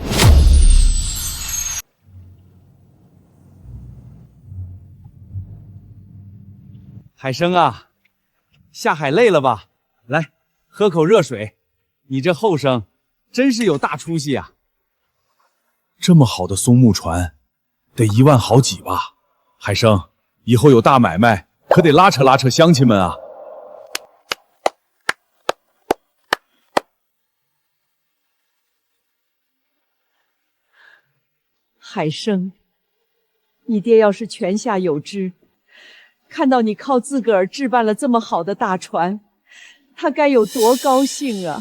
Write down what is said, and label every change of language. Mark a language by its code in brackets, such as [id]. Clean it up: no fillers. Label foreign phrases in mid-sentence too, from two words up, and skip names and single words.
[zh] 海生啊，下海累了吧？来，喝口熱水。你這後生真是有大出息啊！這麼好的松木船，得1萬好幾吧？海生，以後有大買賣。可得拉扯拉扯鄉親們啊！海生，你爹要是泉下有知，看到你靠自個兒置辦了這麼好的大船，他該有多高興啊！